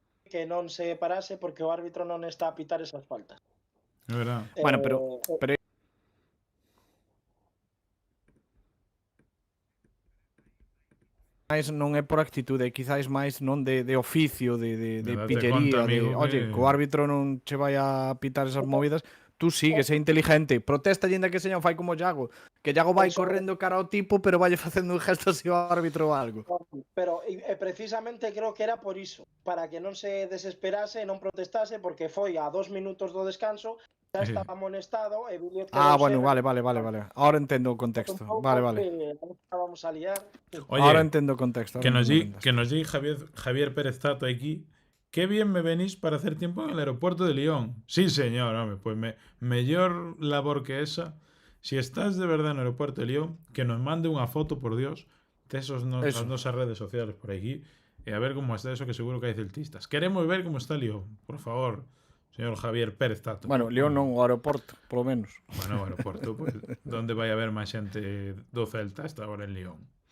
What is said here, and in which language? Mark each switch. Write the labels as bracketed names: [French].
[Galician] que non se parase porque o árbitro non está a pitar esas faltas. É verdad. Bueno, pero máis non é por actitude, é quizáis máis non de oficio, de date pillería, conta, amigo, oye, que- co árbitro non che vai a pitar esas movidas, tú sigues, é inteligente, protesta ainda que seña fai como Yago, que Yago vai Eso- correndo cara ao tipo, pero vai facendo un gesto así ao árbitro ou algo. Pero precisamente creo que era por iso, para que non se desesperase e non protestase, porque foi a 2 minutos do descanso, xa estaba amonestado e Billiot Bueno, vale. Ahora entendo o contexto. Vale. Vamos a liar. Oye, Ahora entendo o contexto. que nos di Javier Pérez Tato aquí. [Spanish] Qué bien me venís para hacer tiempo en el aeropuerto de Lyon. Sí, señor, hombre, pues mejor labor que esa. Si estás de verdad en el aeropuerto de Lyon, que nos mande unha foto, por Dios, de esos Eso. [Galician] nosas redes sociales por aquí, [Spanish] y a ver cómo está eso, que seguro que hay celtistas. Queremos ver cómo está Lyon, por favor, señor Javier Pérez Tato. [Galician] Bueno, Lyon non, o aeroporto, polo menos. Bueno, o aeroporto, pues, donde vai haber máis xente do Celta esta hora en Lyon?